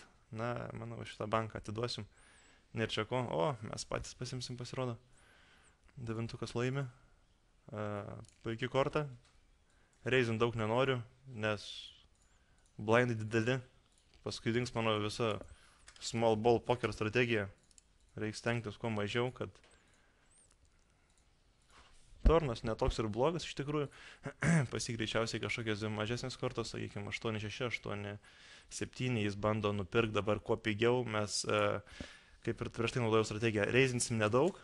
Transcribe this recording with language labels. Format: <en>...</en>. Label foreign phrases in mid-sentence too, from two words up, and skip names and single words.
<lt>Na, manau, šitą banką atiduosim. Nėr čia ko. O, mes patys pasimsim, pasirodo. 9 laimi. Puikiai korta. Reizint daug nenoriu, nes blindai dideli. Paskui dings mano visa</lt> <en>small ball poker</en> <lt>strategija. Reiks stengtis kuo mažiau, kad turnas netoks ir blogas iš tikrųjų. Pasigreičiausiai kažkokios mažesnės kortos, sakykime, 8-6, 8-7, jis bando nupirkti dabar kuo pigiau. Mes, kaip ir prieš tai naudojau strategiją, reizinsim nedaug.</lt>